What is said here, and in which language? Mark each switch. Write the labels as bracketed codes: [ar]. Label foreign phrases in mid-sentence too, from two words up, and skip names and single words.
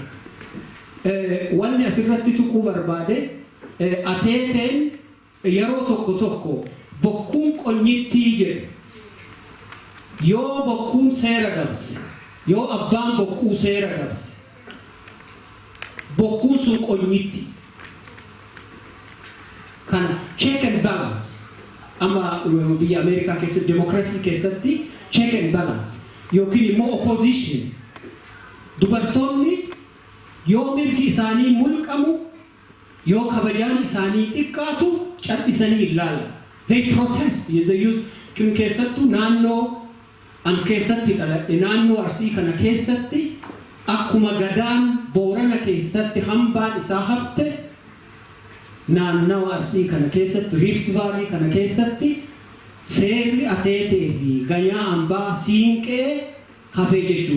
[om] Wanni asirratti tuquu barbaade Ateeteen yeroo tokko bokkuun qonyittii jedhu yoo bokkuun seera dabse yoo abbaan bokkuu seera dabse bokkuun sun qonyitti kana [en] check and balance [om] amma biyya Ameerikaa keessatti democracy keessatti [en] check and balance [om] yookiin immoo opposition dubartoonni yoo mirgi isaanii mulqamu yoo kabajaan isaanii xiqqaatu cal'isanii ilaala. [en] They protest. They use [om] kun keessattuu naannoo an keessatti dhaladhe naannoo Arsii kana keessatti akkuma Gadaan Boorana keessatti hambaan isaa hafte naannoo Arsii kana keessatti Rift Valley kana keessatti seerri Ateetee fi ganyaa ambaa siinqee hafee jechuudha.